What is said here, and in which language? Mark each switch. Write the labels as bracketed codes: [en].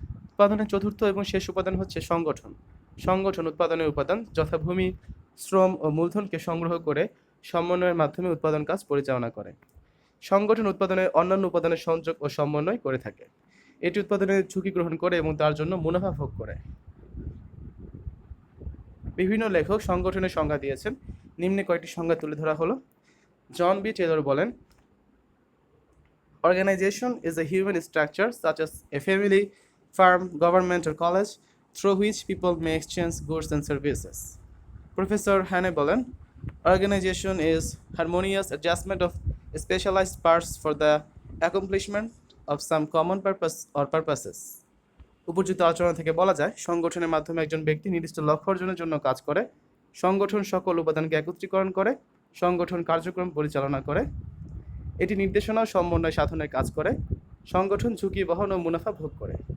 [bn] উৎপাদনের চতুর্থ এবং শেষ উপাদান হচ্ছে সংগঠন। সংগঠন উৎপাদনের উপাদান যথা ভূমি, শ্রম ও মূলধনকে সংগ্রহ করে সমন্বয়ের মাধ্যমে উৎপাদন কাজ পরিচালনা করে। সংগঠন উৎপাদনের অন্যান্য উপাদানের সংযোগ ও সমন্বয় করে থাকে। এটি উৎপাদনের ঝুঁকি গ্রহণ করে এবং তার জন্য মুনাফা ভোগ করে। বিভিন্ন লেখক সংগঠনের সংজ্ঞা দিয়েছেন, নিম্নে কয়েকটি সংজ্ঞা তুলে ধরা হলো। [en] John B Taylor [bn] বলেন, [en] organization is a human structure such as a family, firm, government or college through which people may exchange goods and services. Professor Hane [bn] বলেন, [en] organization is harmonious adjustment of specialized parts for the accomplishment of some common purpose or purposes. [bn] উপযুক্ত আলোচনা থেকে বলা যায়, সংগঠনের মাধ্যমে একজন ব্যক্তি নির্দিষ্ট লক্ষ্য অর্জনের জন্য কাজ করে। সংগঠন সকল উপাদানকে একত্রীকরণ করে। সংগঠন কার্যক্রম পরিচালনা করে। এটি নির্দেশনা ও সমন্বয় সাধনের কাজ করে। সংগঠন ঝুঁকি বহন ও মুনাফা ভোগ করে।